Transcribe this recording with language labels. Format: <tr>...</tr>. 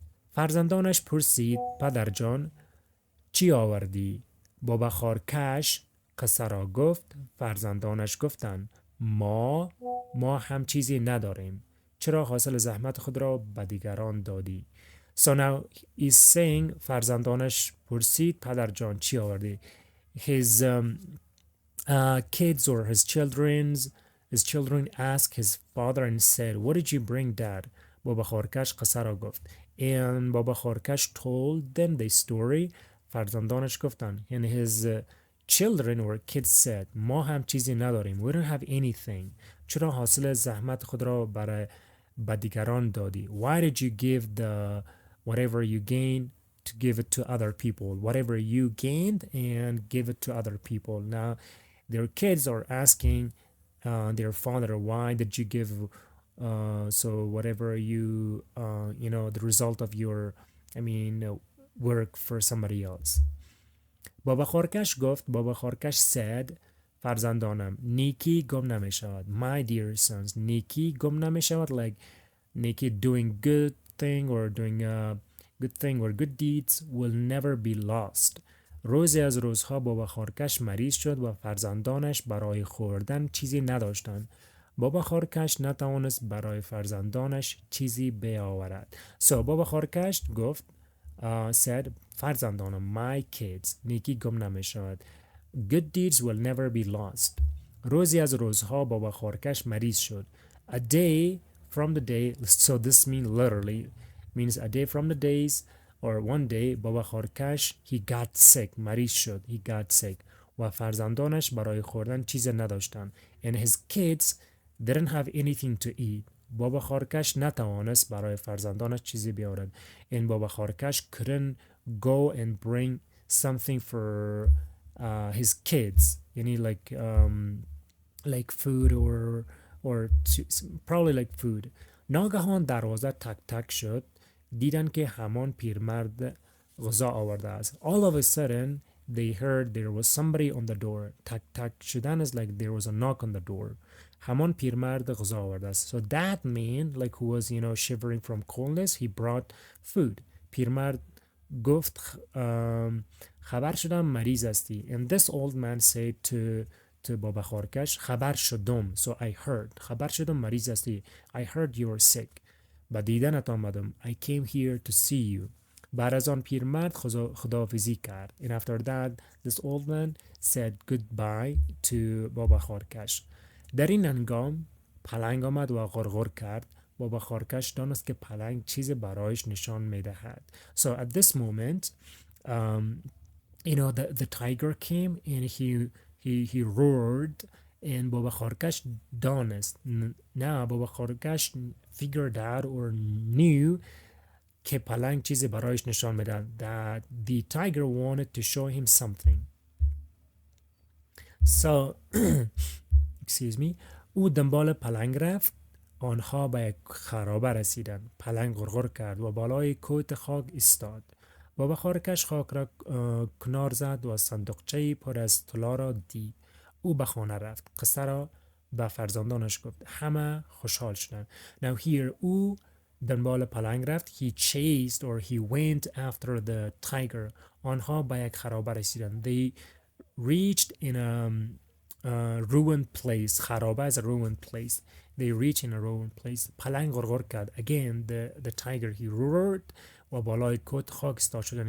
<fa>فرزندانش پرسید پدر جان چی آوردی؟ با بخارکش قصه را گفت. فرزندانش گفتند ما هم چیزی نداریم. چرا حاصل زحمت خود را به دیگران دادی؟</fa> <en>So now he's saying</en> <fa>فرزندانش پرسید پدر جان چی آوردی؟</fa> <en>His kids or his children asked his father and said, what did you bring, dad?</en> <fa>بابا خارکش قصه را گفت.</fa> <en>And بابا خارکش told them the story.</en> <fa>فرزندانش گفتن.</fa> <en>And his children or kids said,</en> <fa>ما هم چیزی نداریم.</fa> <en>We don't have anything.</en> <fa>چرا حاصل زحمت خود را برای دیگران دادی؟</fa> <en>Why did you give the whatever you gained to give it to other people? Whatever you gained and give it to other people. Now their kids are asking their father, why did you give so whatever you the result of your work for somebody else.</en> <fa>بابا خارکش گفت. بابا خارکش</fa> <en>said</en> <fa>فرزندانم نیکی گم نمی شود.</fa> <en>My dear sons,</en> <fa>نیکی گم نمی شود,</fa> <en>like نیکی doing good thing or doing a good thing or good deeds will never be lost.</en> <fa>روزی از روزها بابا خارکش مریض شد و فرزندانش برای خوردن چیزی نداشتند. بابا خارکش نتوانست برای فرزندانش چیزی بیاورد. So بابا خارکش گفت said فرزندانم</fa> <en>my kids</en> <fa>نیکی گم نمی شود.</fa> <en>Good deeds will never be lost.</en> <fa>روزی از روزها بابا خارکش مریض شد.</fa> <en>A day from the day, so this means literally means a day from the days or one day بابا خارکش he got sick</en> <fa>مریض شد.</fa> <en>He got sick</en> <fa>و فرزندانش برای خوردن چیز نداشتند.</fa> <en>And his kids didn't have anything to eat.</en> <fa>بابا خارکش نتوانست برای فرزندانش چیزی بیاورد.</fa> <en>And بابا خارکش couldn't go and bring something for his kids.</en> <fa>یعنی</fa> <en>like food or probably like food.</en> <fa>ناگهان دروازه تک تک شد. دیدن که همان پیرمرد غذا آورده است.</fa> <en>All of a sudden they heard there was somebody on the door. تک تک شدن is like there was a knock on the door.</en> <fa>همان پیرمرد غذا آورده است.</fa> <en>So that man like who was shivering from coldness, he brought food.</en> <fa>پیرمرد گفت خبر شدم مریض هستی.</fa> <en>And this old man said to بابا خارکش</en> <fa>خبر شدم.</fa> <en>So I heard.</en> <fa>خبر شدم مریض هستی.</fa> <en>I heard you were sick.</en> <fa>با دیدنت آمدم.</fa> <en>I came here to see you.</en> <fa>بعد از آن پیرمرد خداحافظی کرد.</fa> <en>And after that this old man said goodbye to بابا خارکش.</en> <fa>در این هنگام پلنگ آمد و غرغر کرد. بابا خارکش دانست که پلنگ چیز برایش نشان میدهد.</fa> <en>So at this moment the tiger came and he roared and بابا خارکش</en> <fa>دانست.</fa> <en>Now بابا خارکش figured out or knew</en> <fa>که پلنگ چیزی برایش نشان میدهد.</fa> <en>That the tiger wanted to show him something. So excuse me.</en> <fa>او دنبال پلنگ رفت. آنها به یک خرابه رسیدند. پلنگ غرغر کرد و بالای کوت خاک ایستاد. بابا خارکش خاک را کنار زد و صندوقچه‌ای پر از طلا را دید. او به خانه رفت. قصه را به فرزندانش گفت. همه خوشحال شدند.</fa> <en>Now here</en> <fa>او دنبال پلنگ رفت.</fa> <en>He chased or he went after the tiger.</en> <fa>آنها به یک خرابه رسیدند.</fa> <en>They reached in a ruined place.</en> <fa>خرابه</fa> <en>is a ruined place. They reached in a ruined place.</en> <fa>پلنگ غرغر کرد.</fa> <en>Again the tiger he roared</en> <fa>و بالای کت خاک ایستاد شد.</fa>